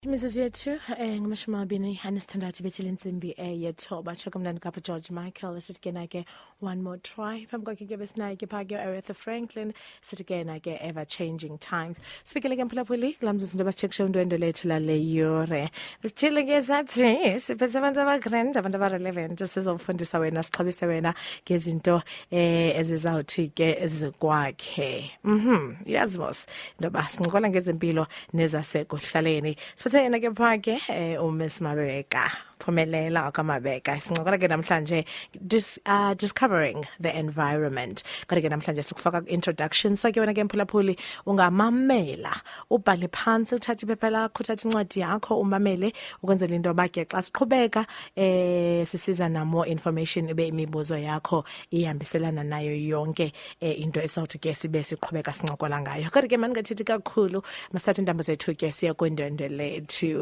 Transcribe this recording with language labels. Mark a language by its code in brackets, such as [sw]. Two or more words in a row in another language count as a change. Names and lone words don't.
[xh] Imizuzu yethu ngamashumi amabini anesithandathu bethile insimbi yethoba tsho kumnandi kapha George Michael sithi ke na ke one more try phambi kwakhe ke besinayo ke phaa ke Aretha Franklin sithi ke na ke ever changing times sifikele ke mphulaphuli kulaa mzuzu into basitshekishe undwendwe lethu lale yure besithile ke sathi siphethe abantu abagrand abantu abarelevant sizofundisa wena sixhobise wena ngezinto ezizawuthi ke zikwakhe yazi mos into yoba sincokola ngezempilo nezasekuhlaleni siphethe yena ke phaa ke uMiss Mabeka Pumelela Mabeka sincokola ke namhlanje [en] discovering the environment [xh] kodwa ke namhlanje sikufaka introduction so ke wena ke mphulaphuli ungamamela ubhale phansi uthathe iphepha lakho uthathe incwadi yakho umamele ukwenzela into yoba ke xa siqhubeka sisiza na [en] more information [xh] ibe imibuzo yakho ihambiselana nayo yonke into esawuthi ke sibe siqhubeka sincokola ngayo kodwa ke mandingathethi kakhulu masathe intambo zethu ke siya kwindwendwe lethu.